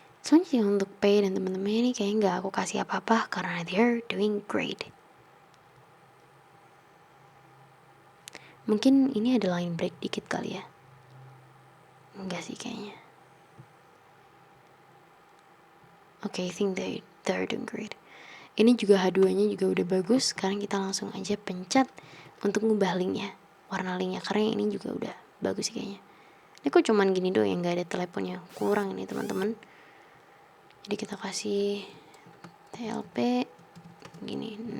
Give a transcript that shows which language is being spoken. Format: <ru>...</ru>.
<id>Selanjutnya untuk P dan teman-teman ini kayaknya nggak aku kasih apa-apa karena</id> <en>they're doing great.</en> <id>Mungkin ini ada line break dikit kali ya. Enggak sih kayaknya.</id> <en>I think they're doing great.</en> <id>Ini juga H2-nya juga udah bagus. Sekarang kita langsung aja pencet untuk ngubah linknya, warna linknya, karena ini juga udah bagus sih kayaknya. Ini kok cuman gini doang yang gak ada teleponnya, kurang ini teman-teman. Jadi kita kasih TLP gini.</id>